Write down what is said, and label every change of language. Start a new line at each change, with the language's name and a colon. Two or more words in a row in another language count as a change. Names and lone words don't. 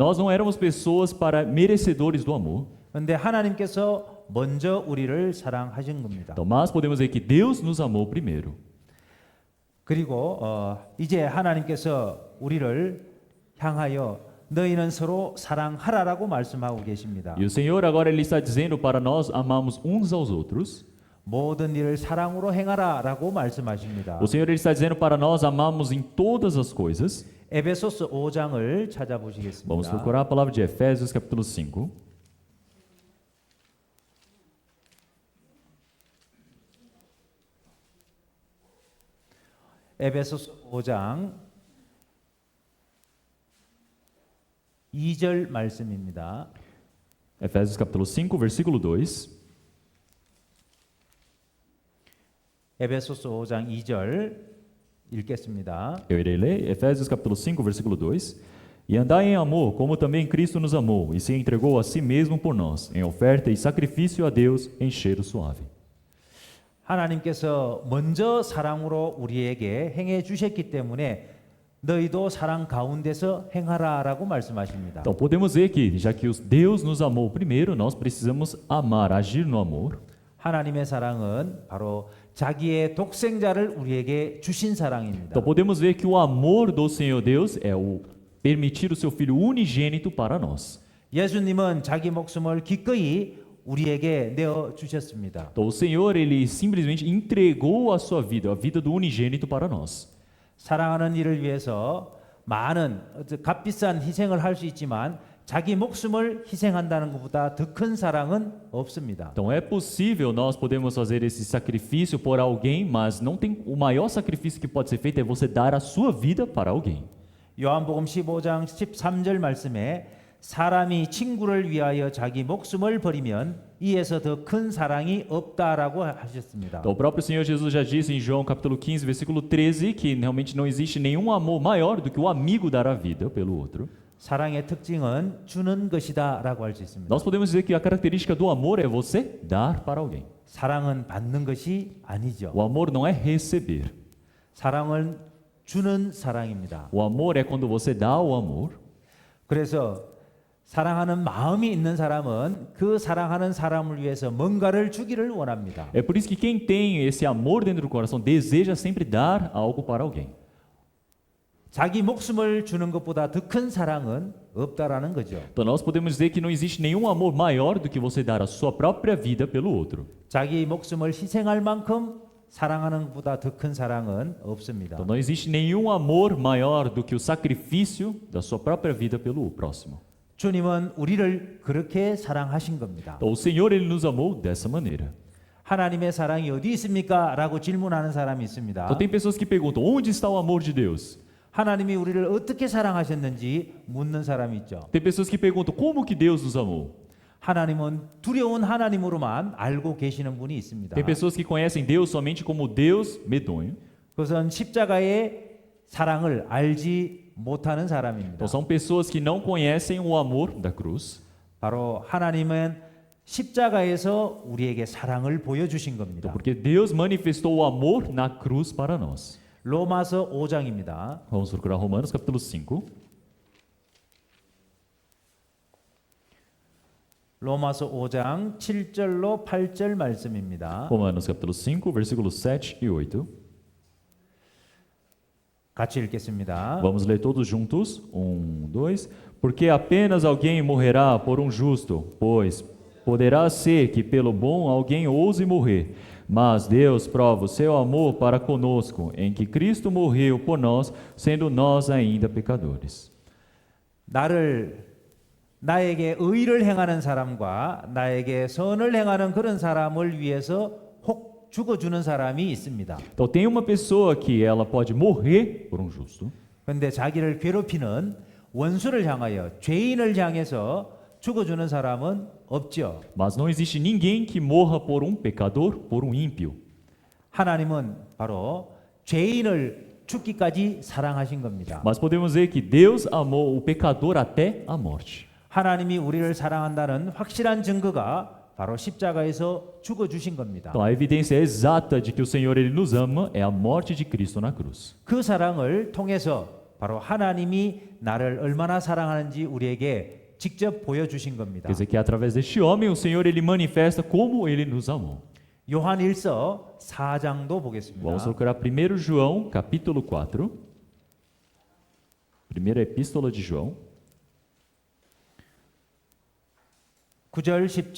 Portuguese: Nós não éramos pessoas para merecedores do amor.
Korean: 그런데 하나님께서 먼저 우리를 사랑하신 겁니다.
Portuguese: Então, mas podemos dizer que Deus nos amou primeiro.
Korean: 그리고 이제 하나님께서 우리를 향하여 너희는 서로 사랑하라라고 말씀하고 계십니다.
Portuguese: E o Senhor agora ele está dizendo para nós amarmos uns aos outros.
Korean: 모든 일을 사랑으로 행하라라고 말씀하십니다.
Portuguese: O Senhor ele está dizendo para nós amarmos em todas as coisas.
Korean: 에베소서 5장을
Portuguese: Vamos
Korean: 찾아보시겠습니다.
Portuguese: procurar a palavra de Efésios capítulo 5.
Korean: 에베소서 5장 2절 말씀입니다.
Portuguese: Efésios capítulo 5, versículo 2.
Korean: 에베소서 5장 2절 읽겠습니다.
Portuguese: Eu irei ler Efésios capítulo 5, versículo 2. E andai em amor, como também Cristo nos amou, e se entregou a si mesmo por nós, em oferta e sacrifício a Deus em cheiro suave.
Korean: 하나님께서 먼저 사랑으로 우리에게 행해 주셨기 때문에 너희도 사랑 가운데서 행하라라고 말씀하십니다.
Portuguese: Então podemos ver que, já que Deus nos amou primeiro, nós precisamos amar, agir no amor.
Korean: 하나님의 사랑은 바로 자기의 독생자를 우리에게 주신 사랑입니다.
Portuguese: Então podemos ver que o amor do Senhor Deus é o permitir o seu Filho unigênito para nós.
Korean: 예수님은 자기 목숨을 기꺼이 우리에게 내어 주셨습니다.
Portuguese: Então o Senhor ele simplesmente entregou a sua vida, a vida do unigênito para nós.
Korean: 사랑하는 이를 위해서 많은 값비싼 희생을 할 수 있지만 자기 목숨을 희생한다는 것보다 더 큰 사랑은 없습니다.
Portuguese: Então é possível nós podemos fazer esse sacrifício por alguém, mas não tem o maior sacrifício que pode ser feito é você dar a sua vida para alguém.
Korean: 요한복음 15장 13절 말씀에 사람이 친구를 위하여 자기 목숨을 버리면 이에서 더 큰 사랑이 없다라고 하셨습니다.
Portuguese: Então o próprio Senhor Jesus já disse em João capítulo 15, versículo 13, que realmente não existe nenhum amor maior do que o amigo dar a vida pelo outro.
Korean: 사랑의 특징은 주는 것이다라고 할 수 있습니다.
Portuguese: Nós podemos dizer que a característica do amor é você dar para alguém.
Korean: 사랑은 받는 것이 아니죠.
Portuguese: O amor não é receber.
Korean: 사랑은 주는 사랑입니다.
Portuguese: O amor é quando você dá o amor.
Korean: 그래서 사랑하는 마음이 있는 사람은 그 사랑하는 사람을 위해서 뭔가를 주기를 원합니다.
Portuguese: É por isso que quem tem esse amor dentro do coração deseja sempre dar algo para alguém.
Korean: 자기 목숨을 주는 것보다 더 큰 사랑은 없다라는 거죠.
Portuguese: Então nós podemos dizer que não existe nenhum amor maior do que você dar a sua própria vida pelo outro.
Korean: 자기 목숨을 희생할 만큼 사랑하는 것보다 더 큰 사랑은 없습니다.
Portuguese: Então não existe nenhum amor maior do que o sacrifício da sua própria vida pelo próximo.
Korean: 주님은 우리를 그렇게 사랑하신 겁니다.
Portuguese: Então o Senhor ele nos amou dessa maneira.
Korean: 하나님의 사랑이 어디 있습니까? 라고 질문하는 사람이 있습니다.
Portuguese: Então tem pessoas que perguntam: onde está o amor de Deus?
Korean: 하나님이 우리를 어떻게 사랑하셨는지 묻는 사람이 있죠.
Portuguese: Tem pessoas que perguntam: como que Deus nos amou?
Korean: 하나님은 두려운 하나님으로만 알고 계시는 분이 있습니다.
Portuguese: Tem pessoas que conhecem Deus somente como Deus medonho.
Korean: 그것은 십자가의 사랑을 알지 못하는 사람입니다.
Portuguese: Então são pessoas que não conhecem o amor da cruz.
Korean: 바로 하나님은 십자가에서 우리에게 사랑을 보여주신 겁니다.
Portuguese: Então, porque Deus manifestou o amor na cruz para nós.
Korean: 로마서 5장입니다.
Portuguese: Vamos procurar Romanos capítulo 5.
Korean: 로마서 5장 7절로 8절 말씀입니다.
Portuguese: Romanos capítulo 5, versículos 7 e 8.
Korean: 같이 읽겠습니다.
Portuguese: Vamos ler todos juntos. 1, 2. Porque apenas alguém morrerá por um justo, pois poderá ser que pelo bom alguém ouse morrer. Mas Deus prova o seu amor para conosco, em que Cristo morreu por nós, sendo nós ainda pecadores.
Korean: 나에게 의를 행하는 사람과 나에게 선을 행하는 그런 사람을 위해서 혹 죽어주는 사람이 있습니다.
Portuguese: Então tem uma pessoa que ela pode morrer por um justo.
Korean: 그런데 자기를 괴롭히는 원수를 향하여 죄인을 향해서 죽어주는 사람은 없죠.
Portuguese: Mas não existe ninguém que morra por um pecador, por um ímpio.
Korean: 하나님은 바로 죄인을 죽기까지 사랑하신 겁니다.
Portuguese: Mas podemos dizer que Deus amou o pecador até a morte.
Korean: 하나님이 우리를 사랑한다는 확실한 증거가 바로 십자가에서 죽어주신 겁니다.
Portuguese: Então a evidência exata de que o Senhor ele nos ama é a morte de Cristo na cruz.
Korean: 그 사랑을 통해서 바로 하나님이 나를 얼마나 사랑하는지 우리에게 직접 보여주신 겁니다.
Portuguese: Quer dizer que através deste homem o Senhor ele manifesta como ele nos amou.
Korean: 요한 1서 4장도 보겠습니다.
Portuguese: Vamos procurar 1 João, capítulo 4. Primeira epístola de João.
Korean: 9절 10절 말씀입니다.